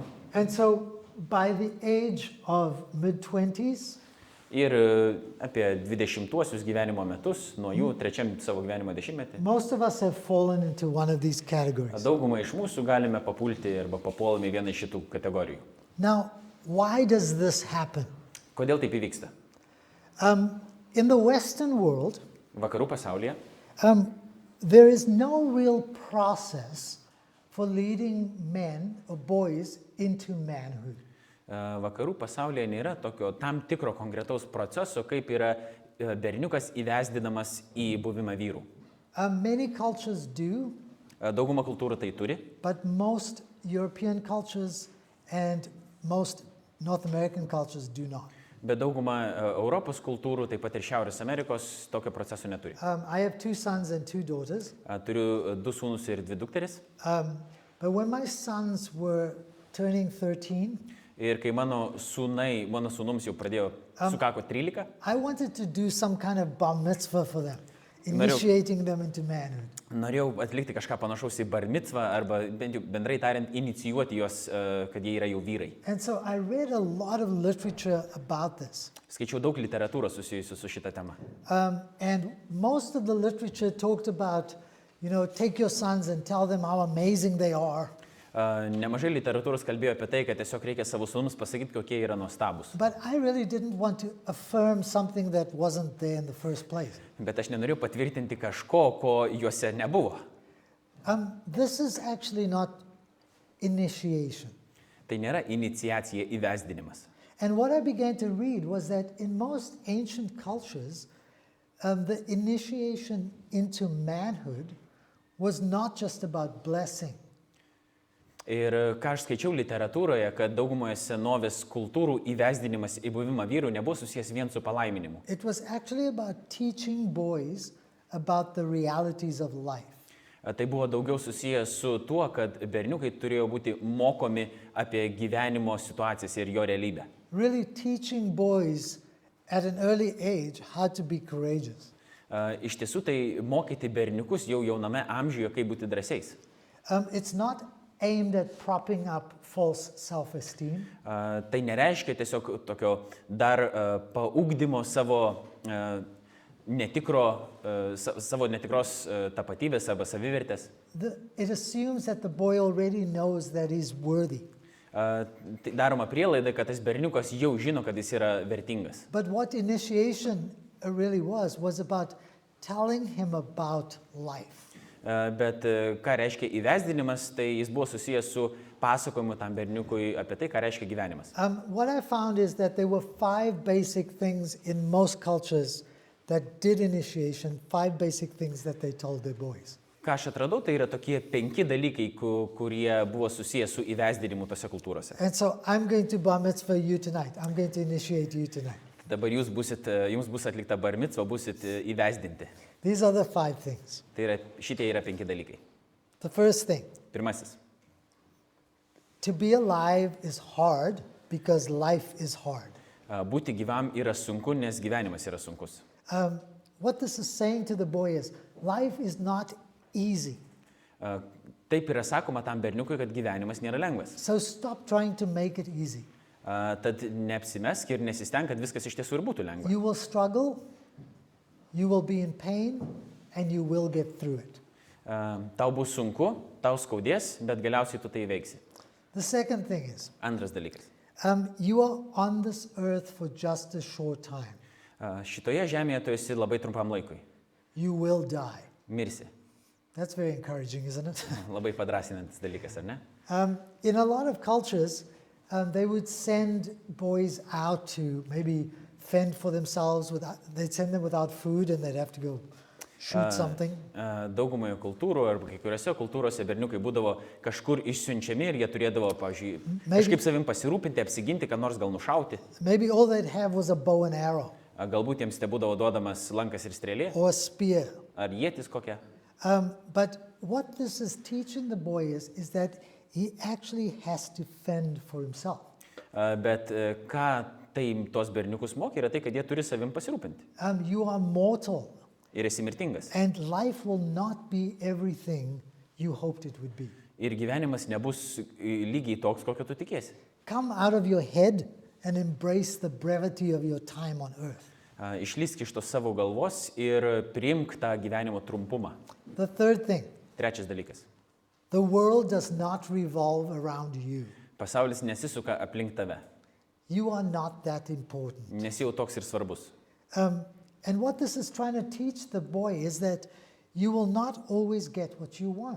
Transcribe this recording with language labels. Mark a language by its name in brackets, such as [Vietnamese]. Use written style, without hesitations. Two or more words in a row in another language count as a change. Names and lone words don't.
[English] And so by the age of mid-20s, [Lithuanian] Ir apie 20-uosius gyvenimo metus, nuo jų trečiam savo gyvenimo dešimtmetį, [English] most of us have fallen into one of these categories. [Lithuanian] daugumą iš mūsų galime papulti arba papuolame į vieną iš šitų kategorijų. [English] Now, why does this happen? [Lithuanian] Kodėl taip įvyksta? [English] In the Western world, [Lithuanian] Vakarų pasaulyje [English] there is no real process for leading men or boys into manhood. [Lithuanian] Vakarų pasaulyje nėra tokio tam tikro konkretaus proceso, kaip yra berniukas įvesdinamas į buvimą vyrų. [English] Many cultures do, [Lithuanian] Dauguma kultūrų tai turi, [English] but most European cultures and most North American cultures do not. [Lithuanian] bet dauguma Europos kultūrų, taip pat ir Šiaurės Amerikos, tokio proceso neturi. [English] I have 2 sons and 2 daughters, [Lithuanian] Turiu 2 sūnus ir 2 dukteris. [English] but when my sons were turning 13, [Lithuanian] Ir kai mano sūnums jau pradėjo, sukako 13, [English] I wanted to do some kind of bar mitzvah for them, initiating them into manhood. [Lithuanian] norėjau atlikti kažką panašaus į bar mitzvą arba bent jau bendrai tariant inicijuoti juos, kad jie yra jau vyrai. [English] And so I read a lot of literature about this. [Lithuanian] Skaičiau daug literatūros susijusių su šita tema. [English] And most of the literature talked about, take your sons and tell them how amazing they are. [Lithuanian] Nemažai literatūros kalbėjo apie tai, kad tiesiog reikia savo sūnums pasakyti, kokie yra nuostabus. [English] But I really didn't want to affirm something that wasn't there in the first place. [Lithuanian] Bet aš nenorėjau patvirtinti kažko, ko juose nebuvo. [English] This is actually not initiation. [Lithuanian] Tai nėra iniciacija, įvesdinimas. [English] And what I began to read was that in most ancient cultures, the initiation into manhood was not just about blessing. [Lithuanian] Ir ką aš skaičiau literatūroje, kad daugumoje senovės kultūrų įvesdinimas į buvimą vyrų nebuvo susijęs vien su palaiminimu. [English] It was actually about teaching boys about the realities of life. [Lithuanian] Tai buvo daugiau susijęs su tuo, kad berniukai turėjo būti mokomi apie gyvenimo situacijas ir jo realybę. [English] Really teaching boys at an early age how to be courageous. [Lithuanian] Iš tiesų tai mokyti berniukus jau jauname amžiuje, kaip būti drąsiais. [English] It's not aimed at propping up false self-esteem. [Lithuanian] Tai nereiškia tiesiog tokio dar paugdymo savo netikros tapatybės arba savivertės. [English] It assumes that the boy already knows that he's worthy. [Lithuanian] Tai daroma prielaida, kad tas berniukas jau žino, kad jis yra vertingas. [English] But what initiation really was about telling him about life. [Lithuanian] Bet ką reiškia įvesdinimas, tai jis buvo susijęs su pasakojimu tam berniukui apie tai, ką reiškia gyvenimas. [English] What I found is that there were 5 basic things in most cultures that did initiation, 5 basic things that they told their boys. [Lithuanian] Ką aš atradau, tai yra tokie 5 dalykai, kurie buvo susijęs su įvesdinimu tose kultūrose. [English] And so I'm going to bar mitzvah you tonight. I'm going to initiate you tonight. [Lithuanian] Dabar jums bus atlikta bar mitzva, busit įvesdinti. [English] These are the 5 things. [Lithuanian] Šitie yra 5 dalykai. [English] The first thing, [Lithuanian] Pirmasis. [English] to be alive is hard because life is hard. [Lithuanian] Būti gyvam yra sunku, nes gyvenimas yra sunkus. [English] What this is saying to the boy is, life is not easy. [Lithuanian] Taip yra sakoma tam berniukui, kad gyvenimas nėra lengvas. [English] So stop trying to make it easy. [Lithuanian] Tad neapsimesk ir nesistenk, kad viskas iš tiesų ir būtų lengva. [English] You will struggle, you will be in pain, and you will get through it. [Lithuanian] Tau bus sunku, tau skaudės, bet galiausiai tu tai veiksi. [English] The second thing is, [Lithuanian] Antras dalykas. [English] you are on this earth for just a short time. [Lithuanian] Šitoje žemėje tu esi labai trumpam laikui. [English] You will die. [Lithuanian] Mirsi. [English] That's very encouraging, isn't it? [Lithuanian] Labai padrasinantis dalykas, ar ne? [English] In a lot of cultures, they would send boys out to maybe fend for themselves. They'd send them without food and they'd have to go shoot something. [Lithuanian] Daugumoje kultūrų arba kai kuriuose kultūrose berniukai būdavo kažkur išsiunčiami ir jie turėdavo, pavyzdžiui, kažkaip savim pasirūpinti, apsiginti, ką nors gal nušauti. [English] Maybe all they'd have was a bow and arrow. [Lithuanian] Galbūt jiems te būdavo duodamas lankas ir strėlė, [English] Or a spear. [Lithuanian] ar ietis kokia. [English] But what this is teaching the boy is that he actually has to fend for himself. [Lithuanian] Bet ką tai tos berniukus mokė, yra tai, kad jie turi savim pasirūpinti. [English] You are mortal, [Lithuanian] Ir esi mirtingas. [English] and life will not be everything you hoped it would be. [Lithuanian] Ir gyvenimas nebus lygiai toks, kokio tu tikėsi. [English] Come out of your head and embrace the brevity of your time on earth. [Lithuanian] Išlįsk iš tos savo galvos ir priimk tą gyvenimo trumpumą. [English] The third thing, [Lithuanian] Trečias dalykas. [English] the world does not revolve around you. [Lithuanian] Pasaulis nesisuka aplink tave. [English] You are not that important. [Lithuanian] Nesi jau toks ir svarbus. [English] And what this is trying to teach the boy is that you will not always get what you want.